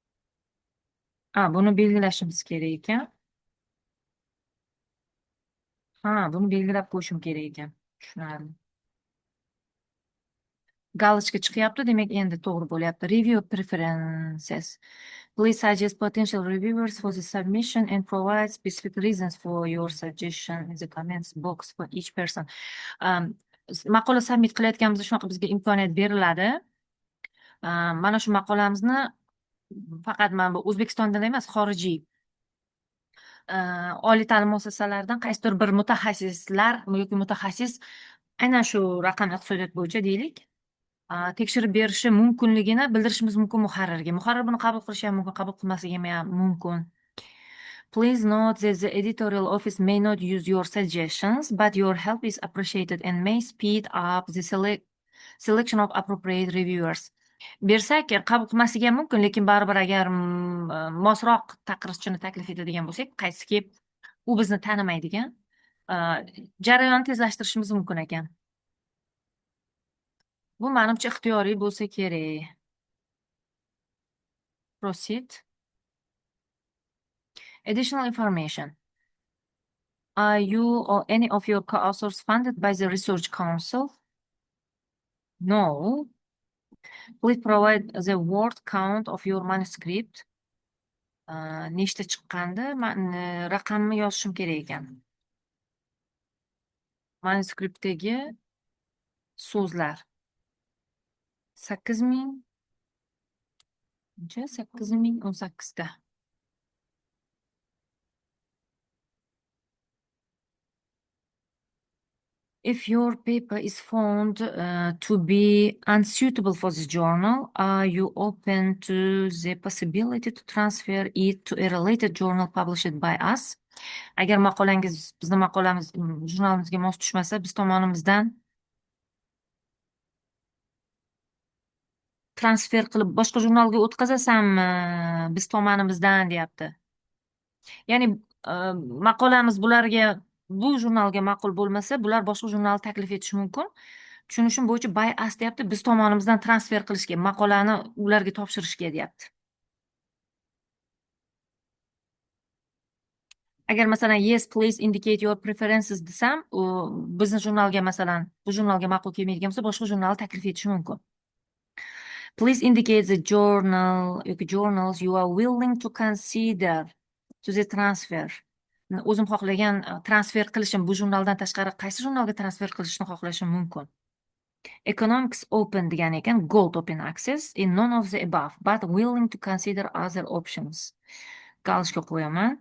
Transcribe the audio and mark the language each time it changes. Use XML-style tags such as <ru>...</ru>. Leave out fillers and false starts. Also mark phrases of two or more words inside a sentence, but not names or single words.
<uz>buni belgilashimiz kerak ekan. Ha, buni belgilab qo'yishim kerak ekan. Tushunarli. Galochka chiqyapti, demak endi to'g'ri bo'lyapti.</uz> <en>Review preferences. Please suggest potential reviewers for the submission and provide specific reasons for your suggestion in the comments box for each person.</en> <uz>Um, Maqola submit qilayotganimizda shunaqa bizga imkoniyat beriladi. Mana shu maqolamizni faqat mana bu O'zbekistondan emas, xorijiy oliy ta'lim muassasalaridan qaysidir bir mutaxassislar yoki mutaxassis aynan shu raqamli iqtisodiyot bo'yicha deylik, tekshirib berishi mumkinligini bildirishimiz mumkin muharrirga. Muharrir buni qabul qilishi ham mumkin, qabul qilmasligi ham mumkin.</uz> <en>Please note that the editorial office may not use your suggestions, but your help is appreciated and may speed up the selection of appropriate reviewers.</en> <uz>Bersak, qabul qilmasligi ham mumkin, lekin baribir agar mosroq taqrizchini taklif etadigan bo'lsak, qaysiki u bizni tanimaydigan, jarayonni tezlashtirishimiz mumkin ekan. Bu menimcha ixtiyoriy bo'lsa kerak.</uz> <en>Proceed. Additional information. Are you or any of your co-authors funded by the Research Council? No. Please provide the word count of your manuscript.</en> <uz>Nechta chiqqandi? Raqamni yozishim kerak ekan. Manuskriptdagi so'zlar 8000 8018 ta.</uz> <en>If your paper is found to be unsuitable for this journal, are you open to the possibility to transfer it to a related journal published by us?</en> <uz>Agar maqolangiz bizni maqolamiz jurnalimizga mos tushmasa, biz tomonimizdan transfer qilib boshqa jurnalga o'tkazasammi, biz tomonimizdan deyapti. Ya'ni maqolamiz bularga bu jurnalga ma'qul bo'lmasa, bular boshqa jurnalni taklif etishi mumkin. Tushunishim bo'yicha</uz> <en>by us</en> <uz>deyapti, biz tomonimizdan transfer qilishga, maqolani ularga topshirishga deyapti. Agar masalan</uz> <en>yes please indicate your preferences</en> <uz>desam, u bizni jurnalga masalan bu jurnalga ma'qul kelmaydigan bo'lsa, boshqa jurnalni taklif etishi mumkin.</uz> <en>Please indicate the journal</en> <uz>yoki</uz> <en>journals you are willing to consider to the transfer.</en> <uz>O'zim xohlagan transfer qilishim, bu jurnaldan tashqari qaysi jurnalga transfer qilishni xohlashim mumkin. Economics open degan ekan,</uz> <en>gold open access in none of the above, but willing to consider other options.</en> <uz>Galishga qo'yaman.</uz>